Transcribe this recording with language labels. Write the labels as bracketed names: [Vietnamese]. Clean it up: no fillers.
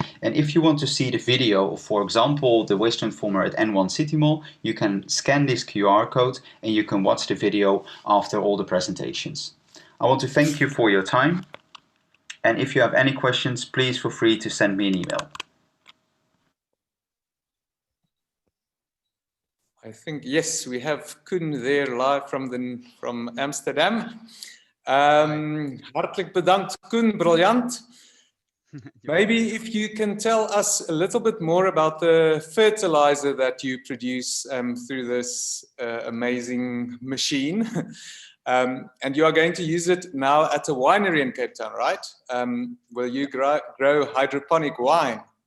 [English] And if you want to see the video of, for example, the waste transformer at N1 City Mall, you can scan this QR code and you can watch the video after all the presentations. I want to thank you for your time. And if you have any questions, please feel free to send me an email. I think, yes, we have Koen there live from Amsterdam. [Dutch] Hartelijk bedankt, Koen, briljant. [English] Maybe if you can tell us a little bit more about the fertilizer that you produce through this amazing machine. And you are going to use it now at a winery in Cape Town, right? Will you grow hydroponic wine?